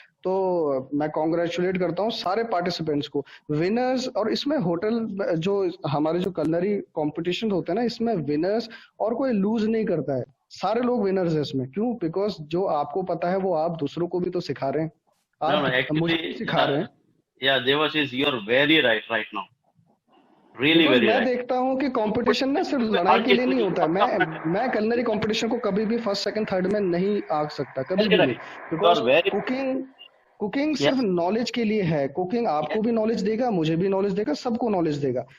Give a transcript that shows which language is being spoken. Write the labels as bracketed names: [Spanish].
[Hindi] तो मैं कॉन्ग्रेचुलेट करता हूँ सारे पार्टिसिपेंट्स को, विनर्स. और इसमें होटल जो हमारे जो कलनरी कॉम्पिटिशन होते हैं ना, इसमें विनर्स और कोई लूज नहीं करता है. सारे लोग विनर्स है इसमें. क्यों? बिकॉज जो आपको पता है वो आप दूसरों को भी तो सिखा रहे हैं. आप मुझे सिखा रहे हैं. [English] Yeah, Devashish, you're very right now. Really very [Hindi] मैं [English] right. [Hindi] देखता हूँ कि कंपटीशन ना सिर्फ लड़ाई के लिए नहीं होता है. मैं कलनरी कंपटीशन को कभी भी फर्स्ट सेकंड थर्ड में नहीं आ सकता, कभी भी नहीं. बिकॉज कुकिंग सिर्फ नॉलेज के लिए है. कुकिंग आपको भी नॉलेज देगा, मुझे भी नॉलेज देगा, सबको नॉलेज देगा.